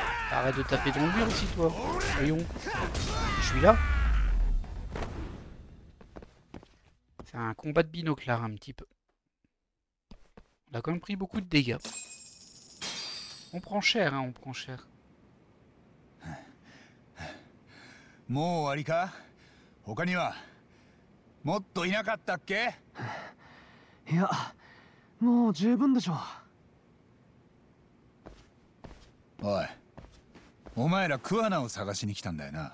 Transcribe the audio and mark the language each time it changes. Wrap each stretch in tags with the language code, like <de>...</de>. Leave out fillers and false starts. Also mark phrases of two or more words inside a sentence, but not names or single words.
<fr>Arrête de taper dans le mur aussi toi, voyons, je suis là. C'est un combat de binoclard un petit peu. On a quand même pris beaucoup de dégâts. On prend cher, hein, on prend cher.</fr> <ja>もう終わりか？他にはもっといなかったっけ？いや、もう十分でしょう。おい、お前ら桑名を探しに来たんだよな。</ja>